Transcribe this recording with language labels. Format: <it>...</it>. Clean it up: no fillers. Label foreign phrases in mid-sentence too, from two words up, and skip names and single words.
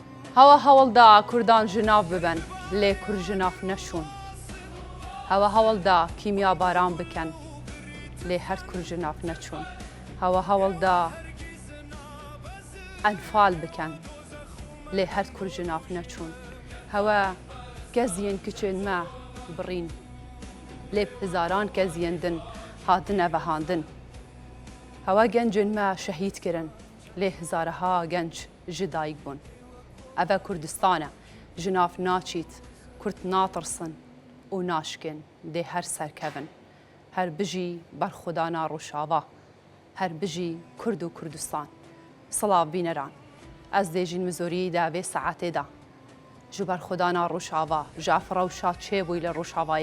<ku>هوا هەوڵدا کوردان ژناو ببن لێ کورد ژناف نەشون هەوا هەوڵدا کیمیا باران بکەن لێ هەر کورد ژناف نەچوون هەوا هەوڵدا ئەنفال بکەن لێ هەر کورد ژناف نەچوون هەوا گەزیێن کچێن مە بڕین لێ هزاران کەزیێندن هاتنە بەهاندن هەوا گەنجن مە شەهیدکردن لێ هزارەها گەنج ji dayîk bûn ev Kurdistan e ji nav naçît Kurd natırsin û naşkin dê her serkevin her bijî berxwedana Rojava her bijî Kurd û Kurdistan Silav bîneran ez dê jîn Mizorî de vê saetê de ji berxwedana Rojava ji ev rewşa çêbûyî li Rojavayê</ku>